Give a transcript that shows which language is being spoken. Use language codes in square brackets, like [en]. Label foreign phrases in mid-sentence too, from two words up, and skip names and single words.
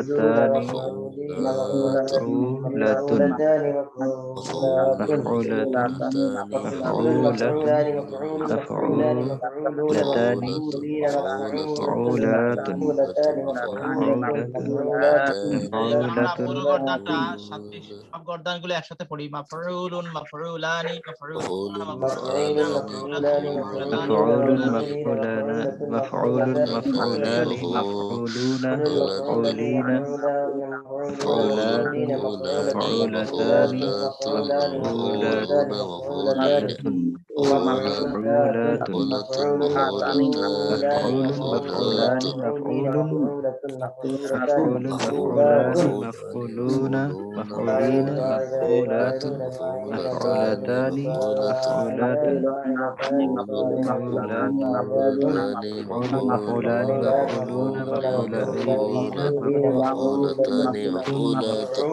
[ar] مفعولتان مفعولين مفعولة مفعولتان مفعولات مفعولة مفعول مفعولة مفعولان مفعول مفعولان مفعولون مفعولتان مفعولين مفعولة مفعولات مفعولتان مفعولة مفعولات [bn] এবার আমরা [ar] مفعولة [bn] পুরো গর্দানটা সাতটি সব গর্দানগুলো একসাথে পড়ি [ar] مفعولٌ مفعولانِ مفعولونَ مفعول মাফউলাতুন مفعولان মাফউলাতানি مفعولون مفعول مفعولان مفعولان مفعولون المفعولة مفعولين مفعولين مفعولات مفعولون مفعولتان مفعولان مفعولات مفعولتان مفعولات مفعول مفعول مفعولان مفعول مفعول مفعولان مفعولون مفعولين مفعولات مفعولتان مفعولات مفعولات مفعول مفعولان مفعولون مفعولين مفعولتان مفعولات